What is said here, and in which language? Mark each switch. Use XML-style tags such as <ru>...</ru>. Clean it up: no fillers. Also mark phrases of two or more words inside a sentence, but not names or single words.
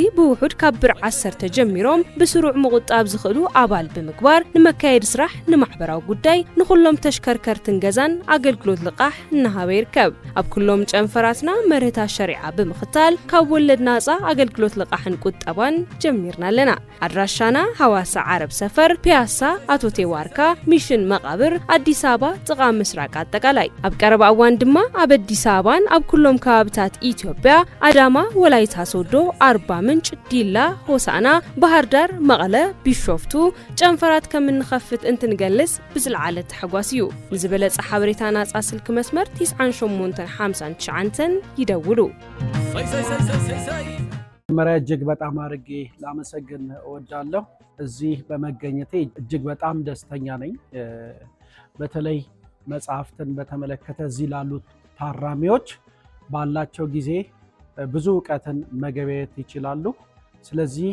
<ti>ብውሑድ ካብ ብር 10 ተጀሚሮም ብስሩዕ ምቁጣብ ዝኽእሉ ኣባል ብምግባር ንመካየዲ ስራሕ ንማሕበራዊ ጉዳይ ንኹሎም ተሽከርከርትን ገዛን ኣገልግሎት ልቃሕ እናሃበ ይርከብ ኣብ ኩሎም ጨንፈራትና መርህታ ሸሪዓ ብምኽታል ካብ ወለድ ናፃ ኣገልግሎት ልቃሕን ቁጠባን ጀሚርና ኣለና ኣድራሻና ሐዋሳ ዓረብ ሰፈር ፒያሳ ኣቶቴ ዋርካ ሚሽን መቃብር አዲስ አበባ ጥቃ ምስራቅ አጠቃላይ ኣብ ቀረባ እዋን ድማ ኣብ አዲስ አበባን ኣብ ኩሎም ከባቢታት ኢትዮጵያ አዳማ ወላይታ ሶዶ አርባ ምንጭ ዲላ ሆሳና ባህር ዳር መቀለ ቢሾፍቱ ጨንፈራት ከምንኸፍት እንትንገልጽ ብዝልዓለ ተሐጓስዩ ንዝበለጸ ሓበሬታ ናጻ ስልክ መስመር 9859 ይደውሉ</ti> <am>መሪያ እጅግ በጣም አርጌ ላመሰግን እወዳለሁ እዚህ በመገኘቴ እጅግ በጣም ደስተኛ ነኝ በተለይ መጽሐፍትን በተመለከተ እዚህ ላሉት ታራሚዎች ባላቸው ጊዜ ብዙ ዕውቀትን መገበየት ይችላሉ ስለዚህ</am>